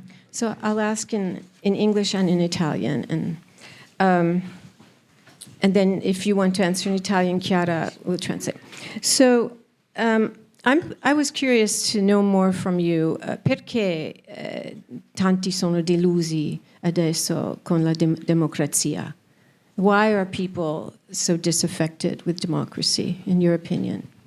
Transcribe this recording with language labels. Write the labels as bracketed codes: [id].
[en] So I'll ask in English and in Italian, and then if you want to answer in Italian, Chiara will translate. So I was curious to know more from you. [it] Perché tanti sono delusi adesso con la democrazia? [en] Why are people so disaffected with democracy, in your opinion?